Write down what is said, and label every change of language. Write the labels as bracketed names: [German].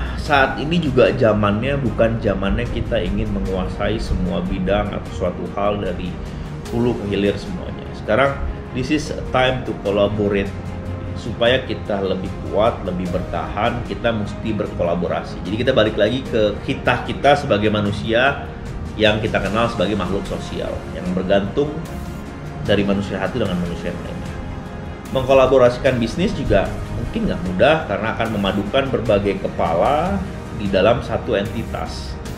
[Indonesian] saat ini juga zamannya bukan zamannya kita ingin menguasai semua bidang atau suatu hal dari hulu ke hilir semuanya. Sekarang [English] this is a time to collaborate. [Indonesian] Supaya kita lebih kuat, lebih bertahan, kita mesti berkolaborasi. Jadi kita balik lagi ke kita sebagai manusia yang kita kenal sebagai makhluk sosial yang bergantung dari manusia satu dengan manusia yang lainnya. Mengkolaborasikan bisnis juga mungkin nggak mudah karena akan memadukan berbagai kepala di dalam satu entitas.